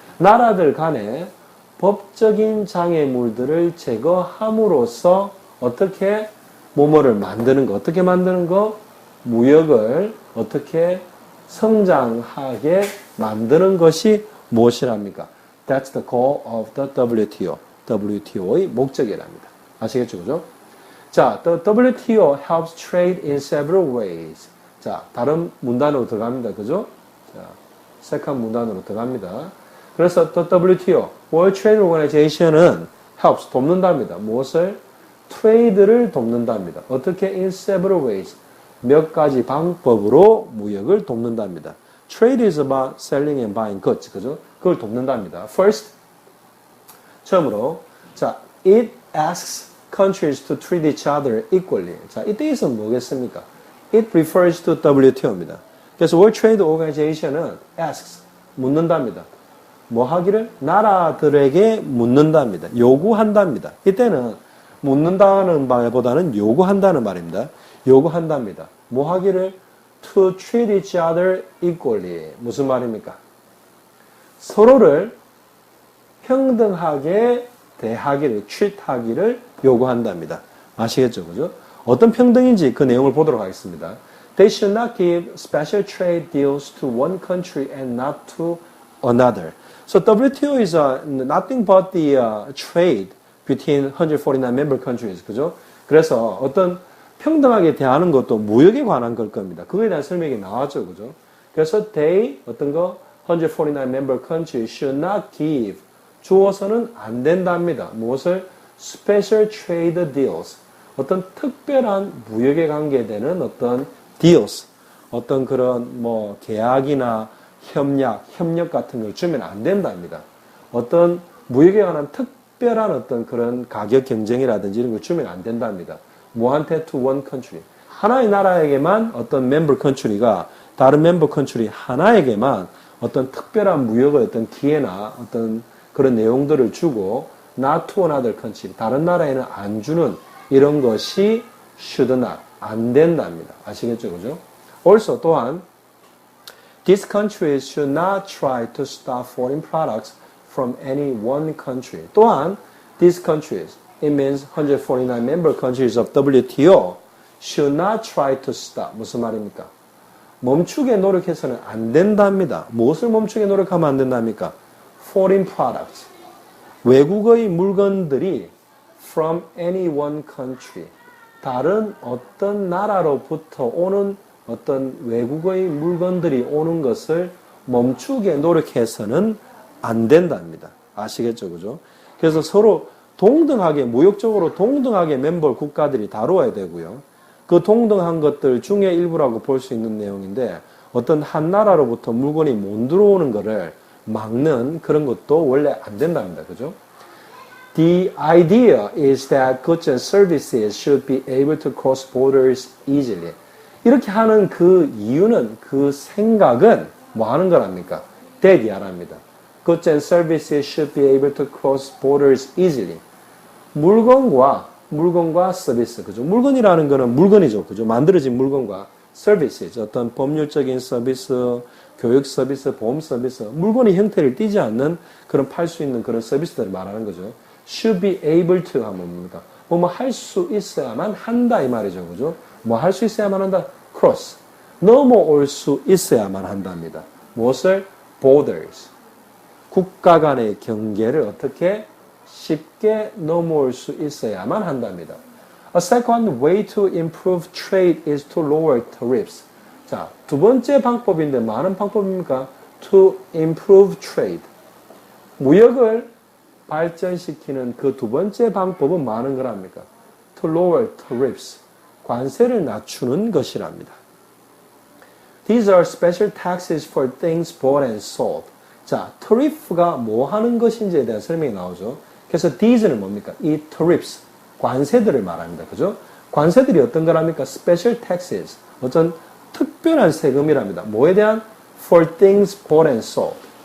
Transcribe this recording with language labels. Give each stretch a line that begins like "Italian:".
Korean: 나라들 간에 법적인 장애물들을 제거함으로써 어떻게 뭐뭐를 만드는 거, 어떻게 만드는 거? 무역을 어떻게 성장하게 만드는 것이 무엇이랍니까?
English: That's the goal of the WTO.
Korean: WTO의 목적이랍니다. 아시겠죠? 그죠?
English: 자, the WTO helps trade in several ways.
Korean: 자, 다른 문단으로 들어갑니다. 그죠? 자, second 문단으로 들어갑니다. 그래서 the WTO, World Trade Organization은 helps, 돕는답니다. 무엇을? 트레이드를 돕는답니다. 어떻게?
English: In several ways.
Korean: 몇 가지 방법으로 무역을 돕는답니다.
English: Trade is about selling and buying goods.
Korean: 그죠? 그걸 돕는답니다.
English: First,
Korean: 처음으로,
English: 자, it asks countries to treat each other equally.
Korean: 자, 이때 있으면 뭐겠습니까?
English: It refers to WTO입니다.
Korean: 그래서
English: World Trade Organization은 asks,
Korean: 묻는답니다. 뭐 하기를? 나라들에게 묻는답니다. 요구한답니다. 이때는 묻는다는 말보다는 요구한다는 말입니다. 요구한답니다. 뭐 하기를?
English: To treat each other equally.
Korean: 무슨 말입니까? 서로를 평등하게 대하기를, treat하기를 요구한답니다. 아시겠죠? 그죠? 어떤 평등인지 그 내용을 보도록 하겠습니다.
English: They should not give special trade deals to one country and not to another. So WTO is nothing but the trade between 149 member countries.
Korean: 그죠? 그래서 어떤 평등하게 대하는 것도 무역에 관한 걸 겁니다. 그거에 대한 설명이 나왔죠. 그죠? 그래서 they, 어떤 거?
English: 149 member countries should not give.
Korean: 주어서는 안 된답니다. 무엇을?
English: Special trade deals.
Korean: 어떤 특별한 무역에 관계되는 어떤 deals. 어떤 그런 뭐 계약이나 협력 같은 걸 주면 안 된답니다. 어떤 무역에 관한 특별한 어떤 그런 가격 경쟁이라든지 이런 걸 주면 안 된답니다. 뭐한테?
English: To one country.
Korean: 하나의 나라에게만 어떤 member country가 다른 member country 하나에게만 어떤 특별한 무역의 어떤 기회나 어떤 그런 내용들을 주고
English: not to another country.
Korean: 다른 나라에는 안 주는 이런 것이 should not. 안 된답니다. 아시겠죠? 그죠?
English: Also
Korean: 또한
English: These countries should not try to stop foreign products from any one country.
Korean: 또한
English: these countries, it means 149 member countries of WTO, should not try to stop.
Korean: 무슨 말입니까? 멈추게 노력해서는 안 된답니다. 무엇을 멈추게 노력하면 안 된답니까?
English: Foreign products.
Korean: 외국의 물건들이
English: from any one country.
Korean: 다른 어떤 나라로부터 오는 어떤 외국의 물건들이 오는 것을 멈추게 노력해서는 안 된답니다. 아시겠죠? 그죠? 그래서 서로 동등하게, 무역적으로 동등하게 멤버 국가들이 다루어야 되고요. 그 동등한 것들 중에 일부라고 볼 수 있는 내용인데 어떤 한 나라로부터 물건이 못 들어오는 것을 막는 그런 것도 원래 안 된답니다. 그죠?
English: The idea is that goods and services should be able to cross borders easily.
Korean: 이렇게 하는 그 이유는, 그 생각은 뭐 하는 거랍니까? that 이하랍니다.
English: Goods and services should be able to cross borders easily.
Korean: 물건과 서비스, 그죠? 물건이라는 거는 물건이죠, 그죠? 만들어진 물건과 services, 어떤 법률적인 서비스, 교육 서비스, 보험 서비스, 물건의 형태를 띠지 않는 그런 팔 수 있는 그런 서비스들을 말하는 거죠.
English: should be able to
Korean: 하면 뭡니까? 뭐 할 수 있어야만 한다 이 말이죠, 그죠? 뭐 할 수 있어야만 한다? cross. 넘어올 수 있어야만 한답니다. 무엇을? borders. 국가 간의 경계를 어떻게 쉽게 넘어올 수 있어야만 한답니다.
English: A second way to improve trade is to lower tariffs.
Korean: 자, 두 번째 방법인데 많은 방법입니까?
English: To improve trade.
Korean: 무역을 발전시키는 그 두 번째 방법은 많은 거랍니까?
English: To lower tariffs.
Korean: 관세를 낮추는 것이랍니다.
English: These are special taxes for things bought and sold.
Korean: 자, tariff가 뭐 하는 것인지에 대한 설명이 나오죠. 그래서 these는 뭡니까? 이 tariffs, 관세들을 말합니다. 그죠? 관세들이 어떤 거랍니까?
English: Special taxes.
Korean: 어떤 특별한 세금이랍니다. 뭐에 대한?
English: For things bought and sold.